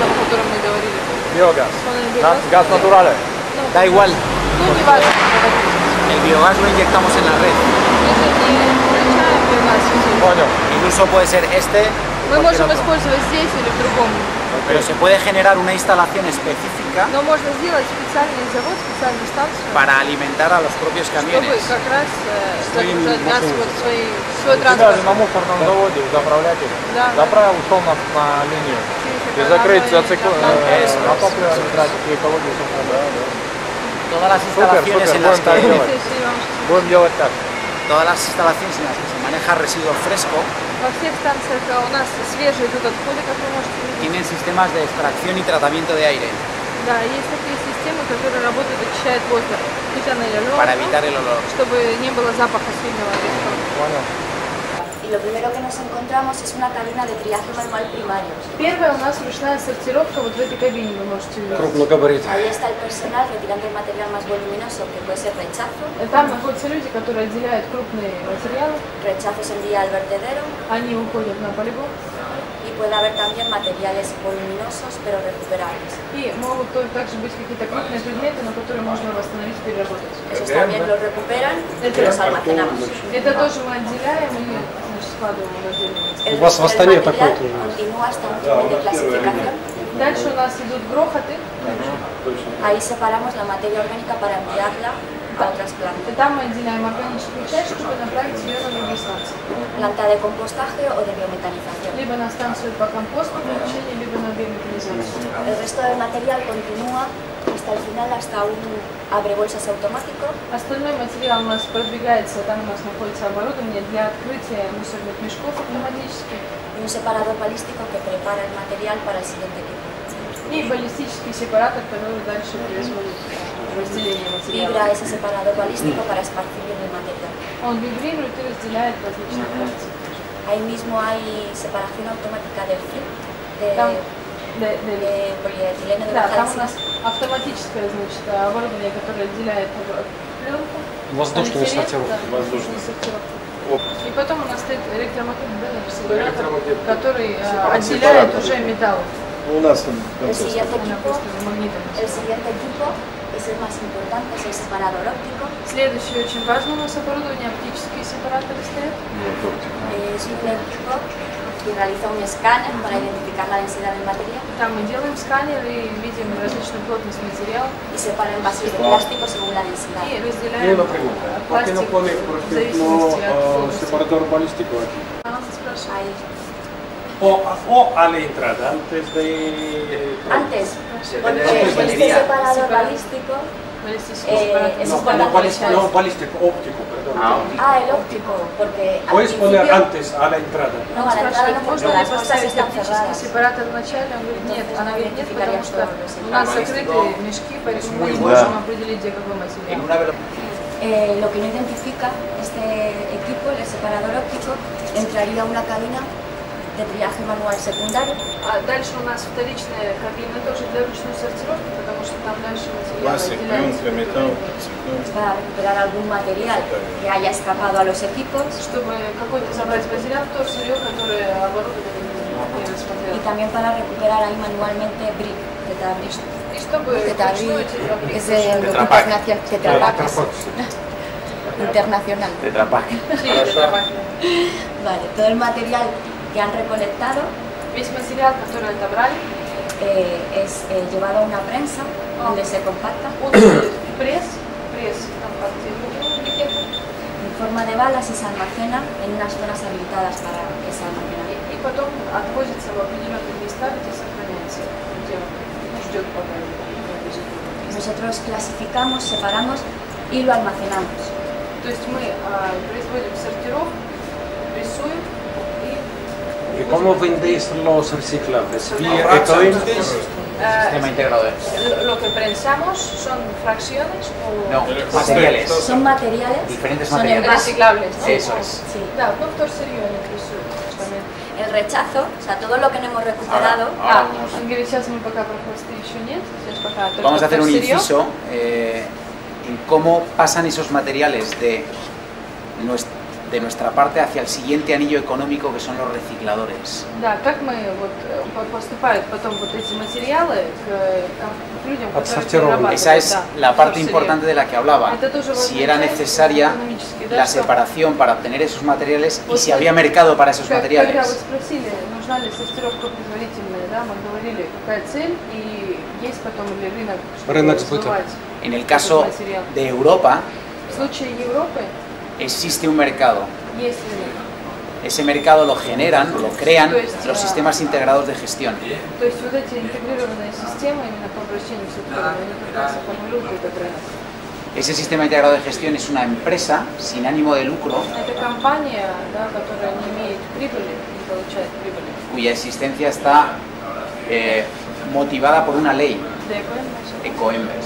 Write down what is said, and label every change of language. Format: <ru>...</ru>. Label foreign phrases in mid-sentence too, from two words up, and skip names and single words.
<ru>котором мы говорили. Биогаз.</ru> <es>Con el biogás.</es> <ru>Газ натуральный.</ru> <es>Da igual,</es> <ru>Ну, не важно.</ru> <es>el biogás lo inyectamos en la red.</es> <ru>Мы же не включаем биогаз везде. Понял.</ru> <es>Incluso puede ser este,</es> <ru>Мы можем использовать здесь или в другом.</ru> <es>pero se puede generar una instalación específica</es> <ru>Но можно сделать специальный завод, специальную станцию,</ru> <es>para alimentar a los propios</es> <ru>чтобы</ru> <es>camiones.</es> <ru>как раз загружать газ вот свой Тебя же транспорт. на мусорном заводе заправлять их. Да. Заправил, ушел на линию. И закрыть зацикл...</ru> <es>Eso</es> <ru>на</ru> <es>es.</es> <ru>топливо не тратить и экологию.</ru> <es>Todas las</es> <ru>Супер,</ru> <es>instalaciones</es> <ru>супер,</ru> <es>en las</es> <ru>будем так</ru> <es>que</es> <ru>делать. Будем делать так.</ru> <es>todas las instalaciones en las que se maneja residuo fresco</es> <ru>Во всех станциях у нас свежие тут отходы, как вы можете видеть.</ru> <es>tienen sistemas de extracción y tratamiento de aire</es> <ru>Да, есть такие системы, которые работают, очищают воздух.</ru> <es>para evitar el olor.</es> <ru>Чтобы не было запаха сильного резкого. Понял.</ru> <es>Y lo primero que nos encontramos es una cabina de triaje manual primario.</es> <ru>Первая у нас ручная сортировка вот в этой кабине, вы можете увидеть. Крупногабаритный.</ru> <es>Ahí está el personal retirando el material más voluminoso, que puede ser rechazo.</es> <ru>Там находятся люди, которые отделяют крупные материалы,</ru> <es>Rechazo se envía al vertedero</es> <ru>они уходят на полигон</ru> <es>y puede haber también materiales voluminosos pero recuperables.</es> <ru>и могут также быть какие-то крупные предметы, но которые можно восстановить и переработать.</ru> <es>Esos también los recuperan y los almacenamos.</es> <ru>Это тоже мы отделяем и складываем в отдельные.</ru> <es>El</es> <ru>У вас в Астане</ru> <es>material</es> <ru>такой тоже.</ru> <es>continúa hasta un nivel de clasificación.</es> <ru>Дальше у нас идут грохоты,</ru> <es>Ahí separamos la materia orgánica para enviarla a otras plantas.</es> <ru>и там мы отделяем органическую часть, чтобы направить ее на другие станции.</ru> <es>Planta de compostaje o de biometanización.</es> <ru>Либо на станцию по компосту получения, либо на биометализацию.</ru> <es>El resto del material continúa hasta el final, hasta un abrebolsas automático.</es> <ru>Остальной материал у нас продвигается, там у нас находится оборудование для открытия мусорных мешков автоматически</ru> <es>Y un separador balístico que prepara el material para el siguiente equipo.</es> <ru>и баллистический сепаратор, который дальше производит разделение</ru> <es>Vibra</es> <ru>материала.</ru> <es>ese separador balístico para esparcir bien el material.</es> <ru>Он вибрирует и разделяет различные фракции.</ru> <es>Ahí mismo hay separación automática del film,</es> <ru>Там,</ru> <es>de polietileno de</es> <ru>да,</ru> <es>baja</es> <ru>там у</ru> <es>densidad.</es> <ru>нас автоматическое, значит, оборудование, которое отделяет пленку, Воздушную полиэтилен, сортировку. да, воздушную сортировку. И потом у нас стоит электромагнитный, да, сепаратор, который отделяет уже металл. У нас там</ru> <es>El siguiente</es> <ru>Она</ru> <es>equipo,</es> <ru>просто магнитом.</ru> <es>el siguiente equipo es el más importante, es el separador óptico.</es> <ru>Следующее очень важно у нас оборудование, оптические сепараторы стоят.</ru> <es>Es un equipo que realiza un escáner para identificar la densidad del material</es> <ru>Там мы делаем сканер и видим различную плотность материала</ru> <es>y separa envases de plástico según la densidad.</es> <ru>и И разделяем</ru> <es>una pregunta. ¿Por qué no</es> <ru>пластик</ru> <es>pone, por</es> <ru>в зависимости от</ru> <es>ejemplo,</es> <ru>плотности.</ru> <es>separador balístico aquí?</es> <ru>Она спрашивает.</ru> <es>Ahí. O a la entrada, antes de... Antes, porque de este batería. separador balístico</es> <ru>Баллистический сепаратор.</ru> <es>es No, importante. no, balístico, óptico, perdón. Ah, el óptico, porque al Puedes poner principio- antes a la entrada. No, a la entrada</es> <ru>Спрашивает,</ru> <es>no, porque</es> <ru>можно ли</ru> <es>las cosas</es> <ru>поставить</ru> <es>están</es> <ru>оптический</ru> <es>cerradas.</es> <ru>сепаратор в начале? Он говорит, нет. Она говорит, нет, потому что у нас закрытые мешки, поэтому мы не Да. можем определить, где какой</ru> <es>En</es> <ru>материал.</ru> <es>una velocidad. Lo que no identifica este equipo, el separador óptico, entraría a una cabina de triaje manual secundario.</es> <ru>А дальше у нас вторичная кабина тоже для ручной сортировки, потому что там дальше материал пластик, отделяется. пленка, металл, цветной.</ru> <es>Para recuperar algún material que haya escapado a los equipos</es> <ru>Чтобы какой-то забрать материал, то сырье, которое оборудование не</ru> <es>y</es> <ru>рассмотрело.</ru> <es>también para recuperar ahí manualmente BRIC, tetabris.</es> <ru>И чтобы</ru> <es>Tetabris</es> <ru>вручную</ru> <es>es el grupo Tetrapack. internacional, internacional. Tetra Pak. Sí, Tetrapack. Vale, todo el material que han recolectado</es> <ru>Весь материал, который отобрали,</ru> <es>es llevado a una prensa donde se compacta</es> <ru>он идет в пресс, компактирует брикеты,</ru> <es>en forma de balas y se almacena en unas zonas habilitadas para ese almacenamiento.</es> <ru>и потом отвозится в определенные места, где сохраняется, где он ждет пока его везут.</ru> <es>Nosotros clasificamos, separamos y lo almacenamos.</es> <ru>То есть мы производим сортировку, прессуем и</ru> <es>¿Y cómo vendéis los reciclables? ¿Vía Fractions. ecoembes? Sistema integrado. lo que prensamos son fracciones o No, materiales. Son materiales, Diferentes son materiales. envases. reciclables. ¿no? Eso es. Sí.</es> <ru>Да, ну вторсырье они прессуют también.</ru> <es>El rechazo, o sea, todo lo que no hemos recuperado, Ahora vamos.</es> <ru>Он говорит, сейчас мы пока про хвосты еще нет, сейчас пока только</ru> <es>Vamos a hacer un</es> <ru>вторсырье.</ru> <es>inciso en cómo pasan esos materiales de de nuestra parte hacia el siguiente anillo económico que son los recicladores.</es> <ru>Да, как мы вот поступают потом вот эти материалы к людям, которые перерабатывают.</ru> <es>Esa es la parte importante de la que hablaba. Si era necesaria la separación para obtener esos materiales y si había mercado para esos materiales.</es> <ru>Когда вы спросили, нужна ли сортировка предварительная, да, мы говорили, какая цель и есть потом или рынок, чтобы развивать.</ru> <es>En el caso de Europa,</es> <ru>В случае Европы</ru> <es>existe un mercado.</es> <ru>есть рынок.</ru> <es>Ese mercado lo generan, lo crean los sistemas integrados de gestión.</es> <ru>То есть вот эти интегрированные системы именно по обращению с отходами, они как раз и формируют этот рынок.</ru> <es>Ese sistema integrado de gestión es una empresa sin ánimo de lucro</es> <ru>Это компания, да, которая не имеет прибыли, не получает прибыли.</ru> <es>cuya existencia está motivada por una ley, Ecoembes.</es>